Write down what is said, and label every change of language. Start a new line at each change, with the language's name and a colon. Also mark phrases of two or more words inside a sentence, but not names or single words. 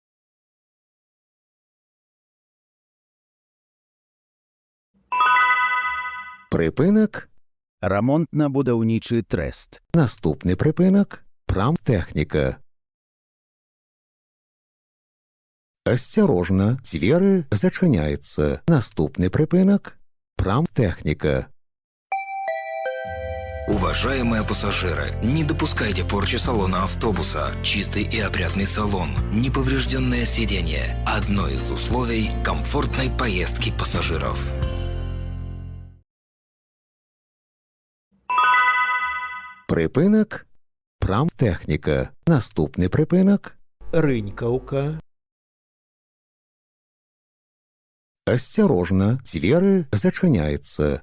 Belarusian: прыпынак – Рамонтна-будаўнічы трэст. наступны прыпынак – прамтэхніка. Асцярожна, дзверы зачыняецца. Наступны прыпынак – прамтэхніка.
Russian: Уважаемые пассажиры, не допускайте порчи салона автобуса. Чистый и опрятный салон, неповрежденное сиденье – одно из условий комфортной поездки пассажиров.
Belarusian: Прыпынак – прамтэхніка. Наступны прыпынак – Рынькаўка. асцярожна, дзверы зачыняецца.